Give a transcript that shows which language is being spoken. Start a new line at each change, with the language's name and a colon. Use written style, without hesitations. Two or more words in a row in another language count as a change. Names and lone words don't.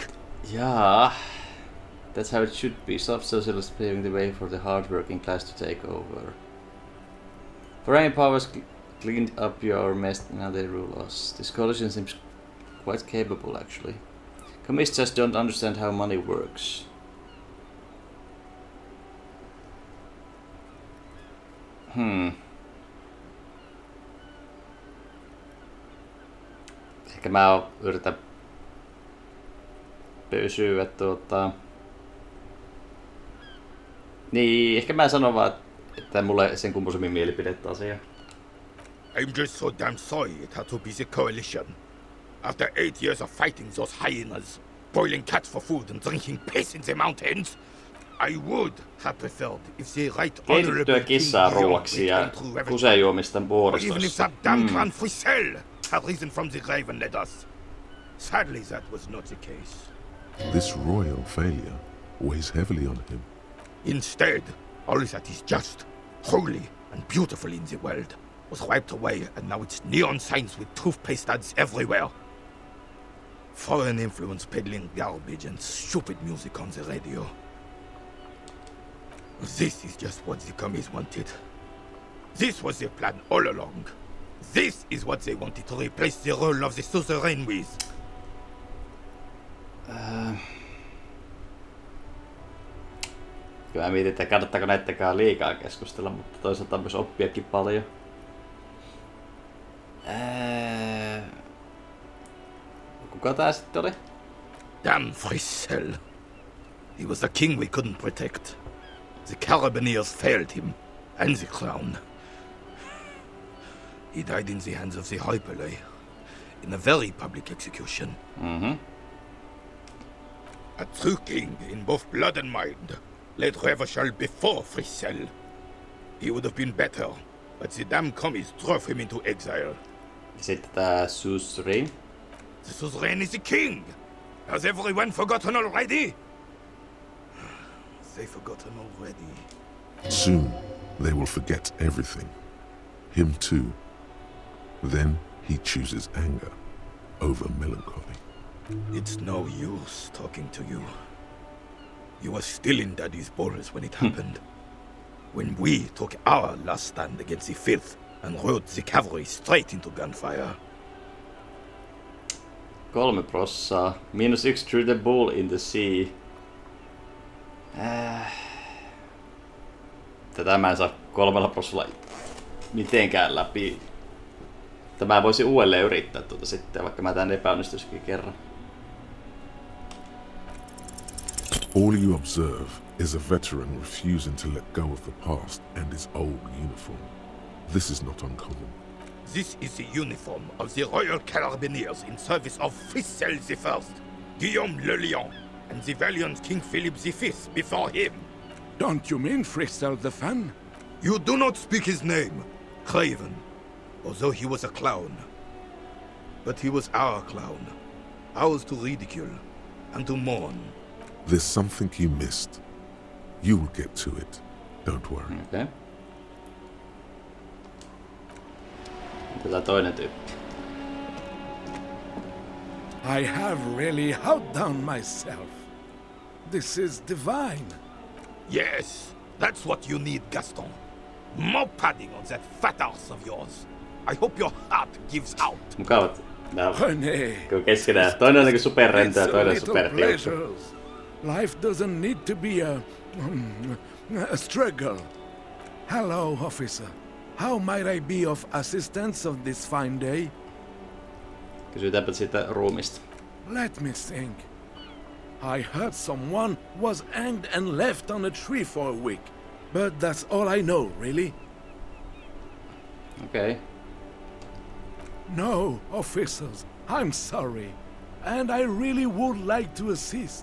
English: Yeah, that's how it should be. Soft socialists paving the way for the hard-working class to take over. Foreign powers cleaned up your mess, now they rule us. This coalition seems quite capable, actually. Communists just don't understand how money works.
Finnish: Ehkä mä yritän pysyä Niin, ehkä mä sanon vaan, että mulle sen kumpuisemmin mielipidettä asiaa.
English: I'm just so damn sorry it had to be the coalition. After 8 years of fighting those hyenas, boiling cats for food and drinking piss in the mountains, I would have preferred if the right honorable
Finnish: kissaa ruuaksi ja kusejuomista vuoristossa.
English: Even if that damn Grand Frissel had risen from the grave and led us. Sadly, that was not the case. This royal failure weighs heavily on him. Instead, all that is just, holy, and beautiful in the world was wiped away, and now it's neon signs with toothpaste ads everywhere. Foreign influence peddling garbage and stupid music on the radio. This is just what the commies wanted. This was their plan all along. This is what they wanted to replace the role of the suzerain with.
Finnish: Kyllä mietin, että kannattaako näittäkään liikaa keskustella, mutta toisaalta myös oppiakin paljon. Kuka tää sitten oli?
English: Damn Frissel. He was the king we couldn't protect. The Carabineers failed him, and the crown. He died in the hands of the Hyperlay, in a very public execution. A true king in both blood and mind led Revachol before Frissel. He would have been better, but the damn commies drove him into exile.
Finnish: Sitten tää suzerain.
English: The suzerain is the king! Has everyone forgotten already? They've forgotten already. Soon, they will forget everything. Him too. Then he chooses anger over melancholy. It's no use talking to you. You were still in Daddy's balls when it happened. When we took our last stand against the filth and rode the cavalry straight into gunfire. 3%. -1 through the bull in the sea.
Finnish: Tätä mä en saa 3% mitenkään läpi. Mä voisin uudelleen yrittää tuota sitten, vaikka mä tän epäonnistuisikin kerran.
English: All you observe is a veteran refusing to let go of the past and his old uniform. This is not uncommon. This is the uniform of the Royal Carabineers in service of Frissel I, Guillaume le Lion, and the valiant King Philip V before him. Don't you mean Frissel the Fan? You do not speak his name, Craven, although he was a clown. But he was our clown, ours to ridicule and to mourn. There's something you missed. You will get to it. Don't worry.
Finnish: Okay. Tätä toinen tyyppi.
English: I have really outdone myself. This is divine. Yes, that's what you need, Gaston. More padding on that fat arse of yours. I hope your heart gives out.
Finnish: Mukavat. René. Keskenään. Toinen on niinku superrento ja toinen on supertiukka.
English: Life doesn't need to be a struggle. Hello, officer. How might I be of assistance on this fine day?
Finnish: Kysytäänpä siitä ruumista.
English: Let me think. I heard someone was hanged and left on a tree for a week. But that's all I know, really. Okay. No, officers, I'm sorry. And I really would like to assist.